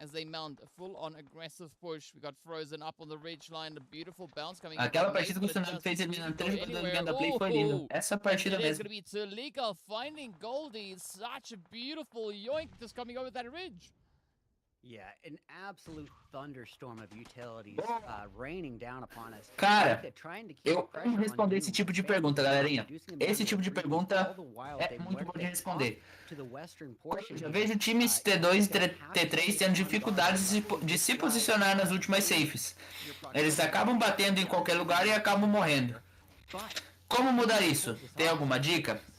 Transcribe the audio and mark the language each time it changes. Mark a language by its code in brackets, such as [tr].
[en] as they mount a full-on aggressive push. We got Frozen up on the ridge line, a beautiful bounce coming. [pt] Aquela partida que o Senado fez eliminando 3 jogadores dentro da play foi linda. Essa partida mesmo. [en] It's [pt] mesmo. [en] going to be Tulika finding Goldie. Such a beautiful yoink just coming over that ridge. Yeah, an absolute thunderstorm of utilities raining down upon us. [pt] Cara, eu amo responder esse tipo de pergunta, galerinha. Esse tipo de pergunta é muito bom de responder. Eu vejo times T2 e T3 tendo dificuldades de se posicionar nas últimas safes. Eles acabam batendo em qualquer lugar e acabam morrendo. Como mudar isso? Tem alguma dica?